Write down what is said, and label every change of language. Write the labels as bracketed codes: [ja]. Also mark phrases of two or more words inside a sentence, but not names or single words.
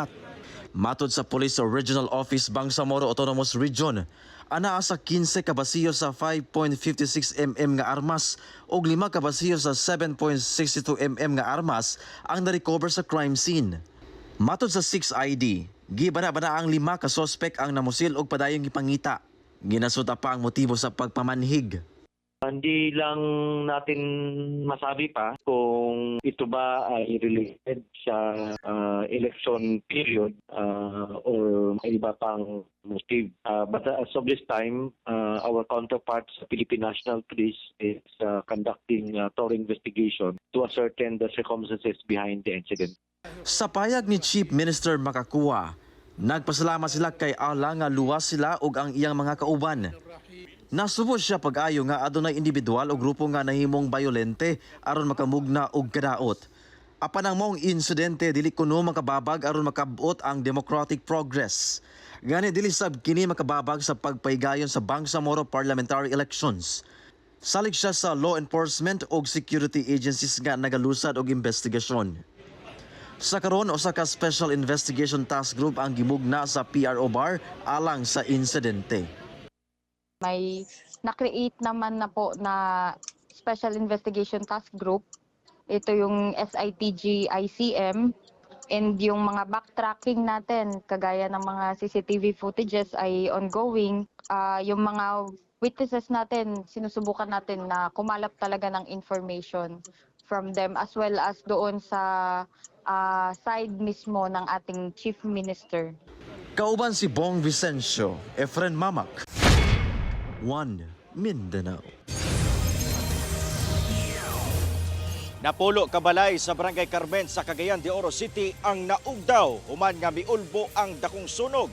[ceb] Matod sa Police Regional Office Bangsamoro Autonomous Region, anaa sa 15 kabasiyo sa 5.56 mm nga armas ug 5 kabasiyo sa 7.62 mm nga armas ang na-recover sa crime scene. Matod sa 6ID, gibana-bana ang 5 ka sospek ang namusil og padayong gipangita. Ginasuta pa ang motibo sa pagpamanhig. [tl] Hindi lang natin masabi pa kung ito ba ay related sa [en] election period [tl] or may iba pang motive. [en] But as of this time, our counterparts sa Philippine National Police is conducting a thorough investigation to ascertain the circumstances behind the incident. [ceb] Sa payag ni Chief Minister Makakua, nagpasalamat sila kay Allah nga luwas sila ug ang iyang mga kauban. Nasubo siya pag-ayo nga adunay individual o grupo nga nahimong bayolente aron makamugna og kadaot. Apan ang maong insidente dili kuno makababag aron makabot ang [en] democratic progress. [ceb] Gani dili sab kini makababag sa pagpaygayon sa Bangsamoro parliamentary elections. Salig siya sa [en] law enforcement [ceb] og [en] security agencies [ceb] nga nagalusad og investigasyon. Sa karon usa ka Special Investigation Task Group ang gimugna sa PRO bar alang sa insidente. [tl] May na-create naman na po na Special Investigation Task Group. Ito yung SITG-ICM and yung mga backtracking natin kagaya ng mga [en] CCTV footages [tl] ay ongoing. Yung mga witnesses natin, sinusubukan natin na kumalap talaga ng [en] information from them as well as [tl] doon sa side mismo ng ating Chief Minister. [ceb] Kauban si Bong Vicencio, Efren Mamak, 1 Mindanao. Napulo kabalay sa Barangay Carmen sa Cagayan de Oro City ang naugdaw human nga miulbo ang dakong sunog.